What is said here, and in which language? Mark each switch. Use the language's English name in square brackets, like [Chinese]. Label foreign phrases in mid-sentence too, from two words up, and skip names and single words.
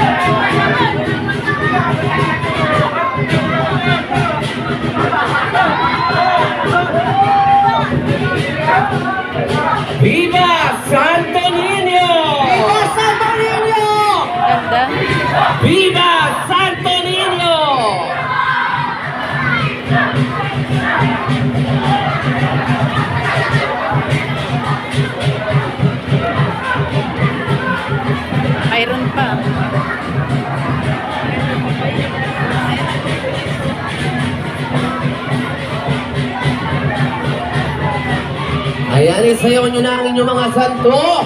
[Spanish] Viva Santo Niño! Viva Santo Niño! [Filipino] Ganda. [Spanish] Viva Santo Niño! [Filipino] Mayroon pa. Ayan, isayaw nyo na ang inyong mga santo!